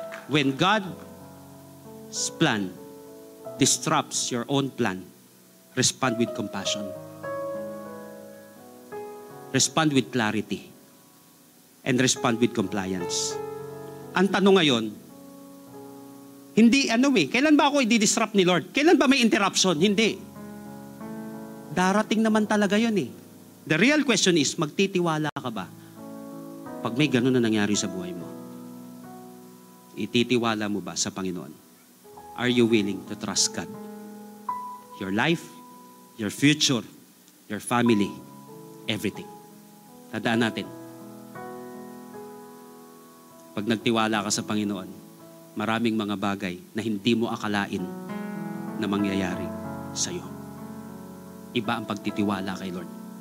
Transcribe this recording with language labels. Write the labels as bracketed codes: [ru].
[en] When God's plan disrupts your own plan, respond with compassion. Respond with clarity. And respond with compliance. [tl] Ang tanong ngayon, hindi kailan ba ako i-disrupt ni Lord? Kailan ba may interruption? Hindi. Darating naman talaga yun eh. [en] The real question is, [tl] magtitiwala ka ba pag may ganun na nangyari sa buhay mo? Ititiwala mo ba sa Panginoon? [en] Are you willing to trust God? Your life, your future, your family, everything. [tl] Tandaan natin. Pag nagtiwala ka sa Panginoon, maraming mga bagay na hindi mo akalain na mangyayari sa iyo. Iba ang pagtitiwala kay Lord.